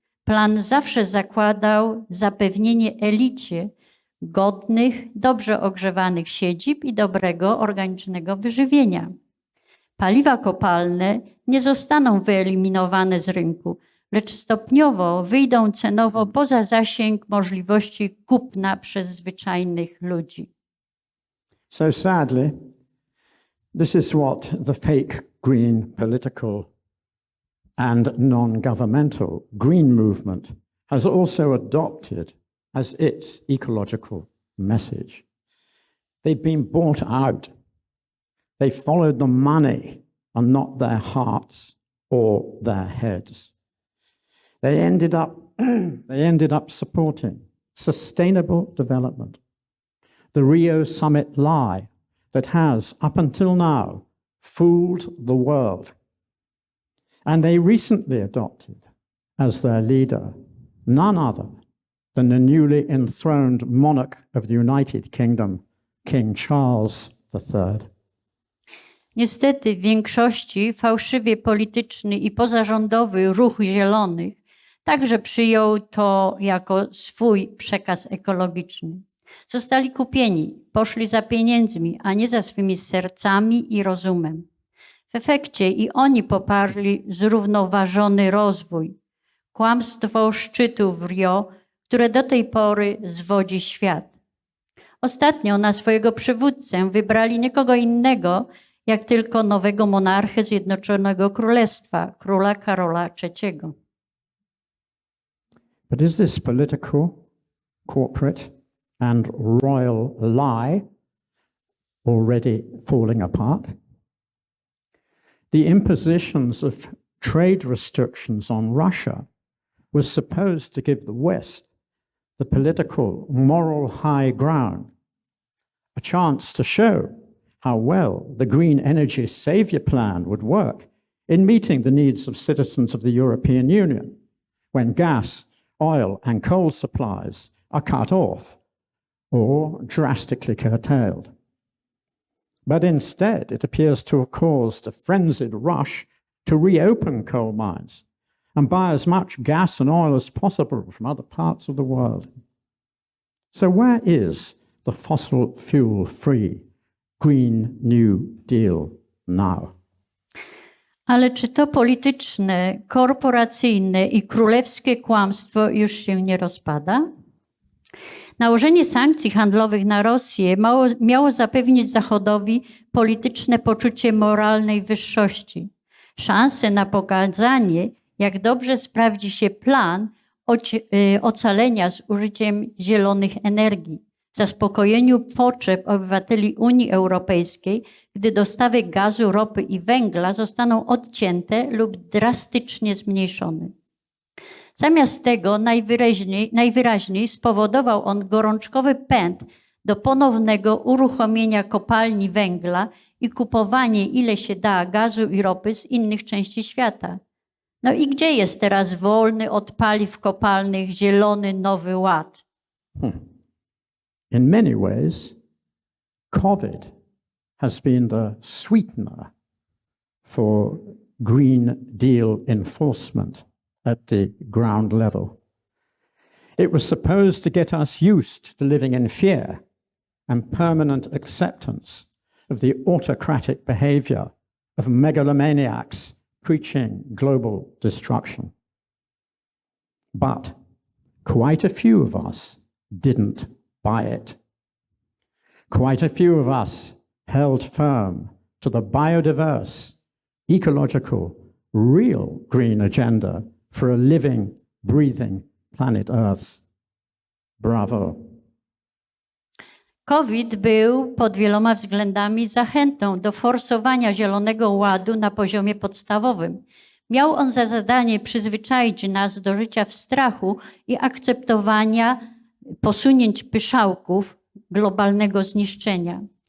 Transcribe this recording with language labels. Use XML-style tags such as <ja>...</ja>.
<pl>Plan zawsze zakładał zapewnienie elicie godnych, dobrze ogrzewanych siedzib i dobrego organicznego wyżywienia. Paliwa kopalne nie zostaną wyeliminowane z rynku, lecz stopniowo wyjdą cenowo poza zasięg możliwości kupna przez zwyczajnych ludzi.</pl> <en>So sadly, this is what the fake green political and non-governmental green movement has also adopted as its ecological message. They've been bought out. They followed the money and not their hearts or their heads. They ended up supporting sustainable development, the Rio summit lie that has, up until now, fooled the world. And they recently adopted as their leader none other than the newly enthroned monarch of the United Kingdom, King Charles III.</en> <pl>Niestety w większości fałszywie polityczny i pozarządowy ruch zielonych także przyjął to jako swój przekaz ekologiczny. Zostali kupieni, poszli za pieniędzmi, a nie za swymi sercami i rozumem. W efekcie i oni poparli zrównoważony rozwój, kłamstwo szczytu w Rio, które do tej pory zwodzi świat. Ostatnio na swojego przywódcę wybrali nikogo innego, jak tylko nowego monarchę Zjednoczonego Królestwa, króla Karola III.</pl> <en>But is this political, corporate, and royal lie already falling apart? The impositions of trade restrictions on Russia was supposed to give the West the political, moral high ground, a chance to show how well the green energy savior plan would work in meeting the needs of citizens of the European Union, when gas, oil, and coal supplies are cut off or drastically curtailed. But instead, it appears to have caused a frenzied rush to reopen coal mines and buy as much gas and oil as possible from other parts of the world. So where is the fossil fuel-free Green New Deal now?</en> <pl>Ale czy to polityczne, korporacyjne i królewskie kłamstwo już się nie rozpada? Nałożenie sankcji handlowych na Rosję miało zapewnić Zachodowi polityczne poczucie moralnej wyższości, szansę na pokazanie, jak dobrze sprawdzi się plan ocalenia z użyciem zielonych energii, zaspokojeniu potrzeb obywateli Unii Europejskiej, gdy dostawy gazu, ropy i węgla zostaną odcięte lub drastycznie zmniejszone. Zamiast tego najwyraźniej spowodował on gorączkowy pęd do ponownego uruchomienia kopalni węgla i kupowanie ile się da gazu i ropy z innych części świata. No i gdzie jest teraz wolny od paliw kopalnych zielony Nowy Ład?</pl> <en>In many ways, COVID has been the sweetener for Green Deal enforcement at the ground level. It was supposed to get us used to living in fear and permanent acceptance of the autocratic behavior of megalomaniacs preaching global destruction. But quite a few of us didn't buy it. Quite a few of us held firm to the biodiverse, ecological, real green agenda for a living, breathing planet Earth. Bravo.</en> <pl>COVID był pod wieloma względami zachętą do forsowania Zielonego Ładu na poziomie podstawowym. Miał on za zadanie przyzwyczaić nas do życia w strachu i akceptowania posunięć pyszałków globalnego zniszczenia.</pl>